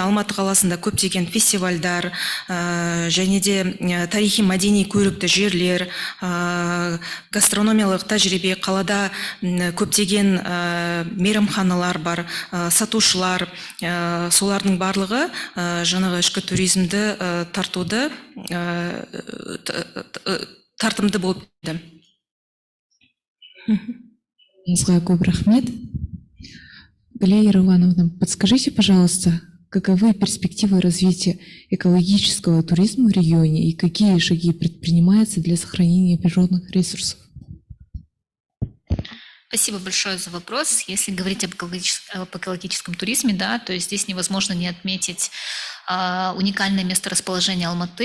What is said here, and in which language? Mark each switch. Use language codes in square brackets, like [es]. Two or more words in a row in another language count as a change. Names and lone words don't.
[kk] Алматы қаласында көптеген фестивальдар, және де тарихи мәдени көрікті жерлер, гастрономиялық тәжірибе, қалада көптеген мейрамханалар бар, сатушылар, солардың барлығы жаңағы ішкі туризмді тартуды тартымды болды. Көп рахмет. [ru] Галия Ирлановна, подскажите, пожалуйста, каковы перспективы развития экологического туризма в регионе и какие шаги предпринимаются для сохранения природных ресурсов? Спасибо большое за вопрос. Если говорить об экологическом туризме, да, то здесь невозможно не отметить уникальное месторасположение Алматы.